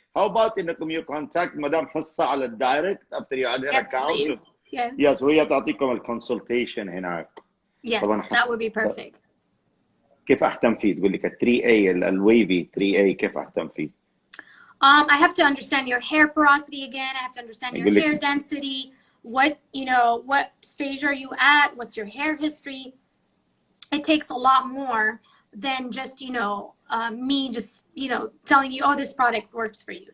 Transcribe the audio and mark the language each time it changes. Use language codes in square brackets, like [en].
[en] How about [ar] إنكم [en] you contact madam Hessa [ar] على الدايركت [en] after you add her account. Yes. [ar] وهي تعطيكم الكونسلتيشن هناك. [en] Yes, that would be perfect. [ar] كيف أهتم فيه؟ تقول لك 3A الويفي 3A كيف أهتم فيه؟ [en] I have to understand your hair porosity again. I have to understand your hair density. What stage are you at? What's your hair history? It takes a lot more than just, me just, telling you, oh, this product works for you.